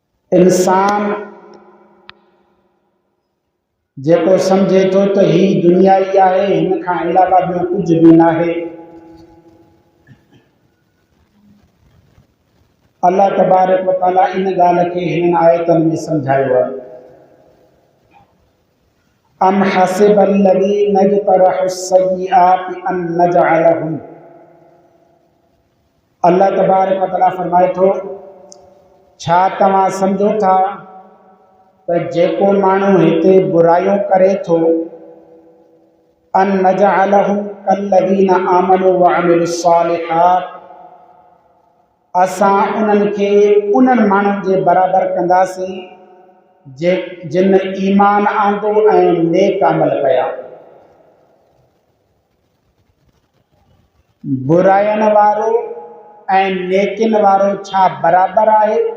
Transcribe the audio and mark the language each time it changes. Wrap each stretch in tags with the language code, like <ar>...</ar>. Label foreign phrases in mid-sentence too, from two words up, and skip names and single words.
<sd>इंसान जेको सम्झे थो त ही दुनिया ई आहे, हिन खां अलावा ॿियो कुझु बि न आहे।</sd> <ar>الله تبارك وتعالى</ar> <sd>इन ॻाल्हि खे हिन आयतनि में सम्झायो आहे।</sd> <ar>أم حسب الذين اجترحوا السيئات ان نجعلهم। الله تبارك وتعالى</ar> <sd>फरमाए थो, छा तव्हां सम्झो था त जेको माण्हू हिते बुराइयूं करे थो,</sd> <ar>أن نجعلهم كالذين آمنوا وعملوا الصالحات,</ar> <sd>असां उन्हनि खे उन्हनि माण्हुनि जे बराबरि कंदासीं जिन ईमान आंदो ऐं नेक अमल कया। बुराइनि वारो ऐं नेकिन वारो छा बराबरि आहे?</sd>